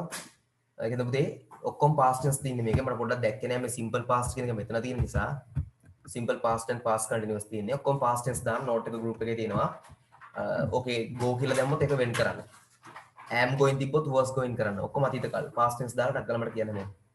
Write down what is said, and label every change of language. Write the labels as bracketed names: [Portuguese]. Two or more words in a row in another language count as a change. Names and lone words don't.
[Sinhala] ඒකද පුතේ ඔක්කොම [English] past tense [Sinhala] තියෙන්නේ මේකේ මට පොඩ්ඩක් දැක්කේ නෑ මේ [English] simple past [Sinhala] කියන එක මෙතන තියෙන නිසා [English] simple past and past continuous [Sinhala] තියෙන්නේ ඔක්කොම [English] past tense [Sinhala] දාන්න note එක group එකේ තියෙනවා. [English] okay go [Sinhala] කියලා දැම්මොත් ඒක වෙන් කරන්න. [English] am going [Sinhala] තිබ්බොත් [English] was going [Sinhala] කරන්න. ඔක්කොම අතීත කාල [English] past tense [Sinhala] දාලා ටක් කරලා මට කියන්න ඕනේ.